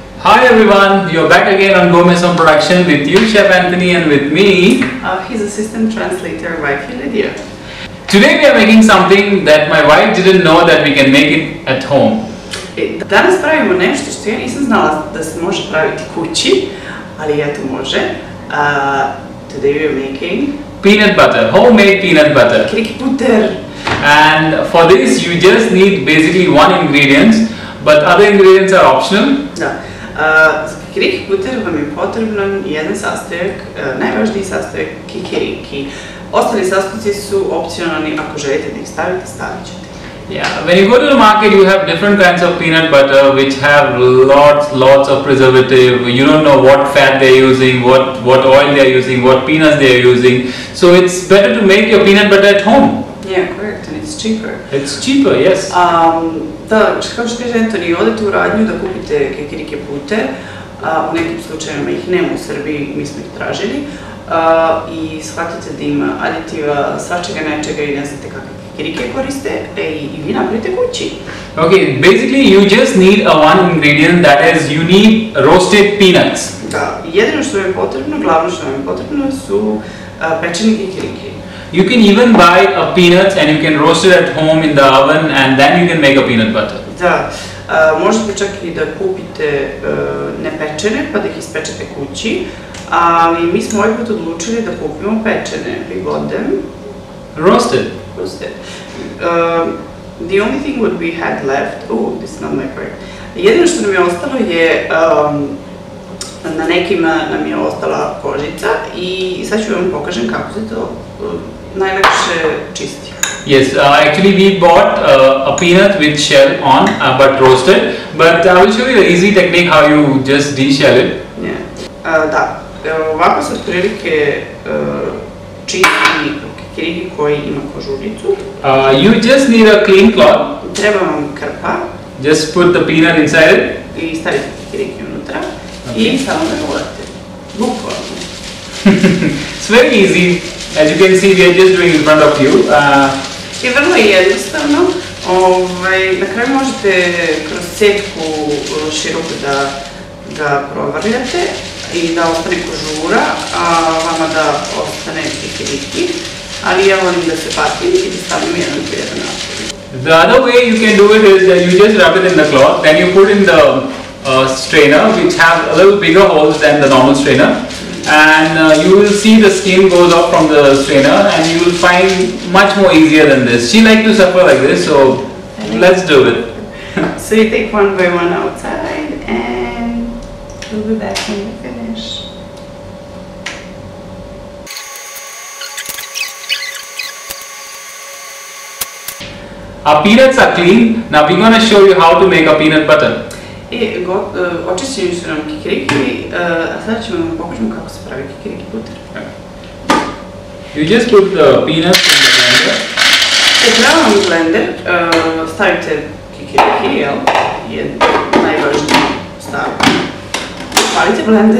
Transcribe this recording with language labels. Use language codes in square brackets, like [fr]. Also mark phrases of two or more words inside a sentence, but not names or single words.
[en] Hi everyone, you're back again on Gomes on production with you, Chef Anthony, and with me, his assistant translator, wifey Lydia. Today we are making something that my wife didn't know that we can make it at home. [sr] Danas pravimo nešto što ja nisam znala da se može praviti kući, ali eto može. [en] Today we are making Peanut butter, homemade peanut butter. kikiriki butter. And for this you just need basically one ingredient, but other ingredients are optional. [sr] Da. Za kikiriki butter vam je potrebno jedan sastojak, najvažniji sastojak kikiriki. Ostali sastojci su opcionalni, ako želite da ih stavite, stavit ćete. [en] Yeah, when you go to the market you have different kinds of peanut butter which have lots of preservative. You don't know what fat they're using, what oil they're using, what peanuts they're using. So it's better to make your peanut butter at home. Yeah, correct, and it's cheaper. It's cheaper, yes. [sr] Da, kao što kaže Antoni, odete u radnju da kupite kikiriki butter, u nekim slučajevima ih nema u Srbiji, mi smo ih tražili, i shvatite da ima aditiva, svačega nečega i ne znate kakve kikirike koriste, i vi napravite kući. [en] Okay, basically you just need one ingredient, that is you need roasted peanuts. [sr] Da, jedino što vam je potrebno, glavno što vam je potrebno su pečeni kikiriki. [en] You can even buy a peanuts and you can roast it at home in the oven and then you can make a peanut butter. [sr] Da, možete čak i da kupite nepečene pa da ih ispečete kući, ali mi smo ovaj put odlučili da kupimo pečene. [en] We got them Roasted. roasted. The only thing what we had left, oh, this is not my part. [sr] Jedino što nam je ostalo je, na nekima nam je ostala kožica i sad ću vam pokažem kako se to najlakše čisti. [en] Yes, actually we bought a peanut with shell on, but roasted. But I will show you the easy technique how you just deshell it. Yeah. [sr] Da, ovako se otprilike čisti kikiriki koji ima kožuljicu. [en] You just need a clean cloth. [sr] Treba vam krpa. [en] Just put the peanut inside it. [sr] I stavite kikiriki unutra. I samo da volate. Bukvalno. [en] It's very easy. As you can see, we are just doing in front of you. [sr] I vrlo je jednostavno. Na kraju možete kroz setku široku da ga provrljate i da ostane kožura, a vama da ostane kikiriki. Ali ja volim da se patim i da stavim jedan po jedan napolje. [en] The other way you can do it is that you just rub it in the cloth, then you put in the strainer which have a little bigger holes than the normal strainer, and you will see the skin goes off from the strainer and you will find much more easier than this. She likes to suffer like this, so let's do it. So you take one by one outside and we'll be back when we finish. Our peanuts are clean. Now we're going to show you how to make a peanut butter. [sr] Očišćeni su nam kikiriki, a sada ćemo vam pokažemo kako se pravi kikiriki butter. [en] You just put the peanuts in the blender. [sr] Treba vam blender, stavite kikiriki, jel, je najvažniji stav. Palite blender.